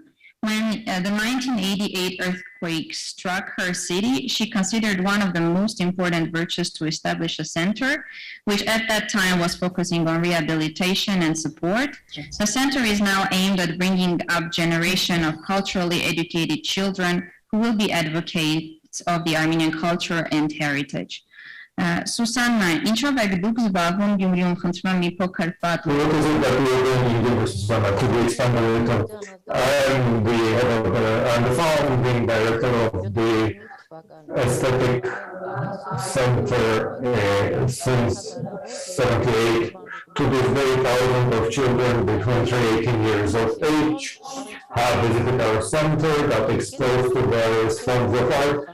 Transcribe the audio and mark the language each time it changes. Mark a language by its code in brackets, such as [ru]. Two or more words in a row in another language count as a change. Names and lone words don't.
[en] When the 1988 earthquake struck her city, she considered one of the most important virtues to establish a center, which at that time was focusing on rehabilitation and support. The center is now aimed at bringing up generation of culturally educated children who will be advocates of the Armenian culture and heritage. [hy] Սուսաննա, ինչով եք դուք զբաղվում Գյումրիում, խնդրում եմ մի փոքր պատ։ [en] What is it that we are doing in Gimri, Susanna? Could you expand a little? I'm the founding director of the Aesthetic Center since 78 to this very thousands of children between 3 and 18 years of age have visited our center, got exposed to various forms of art.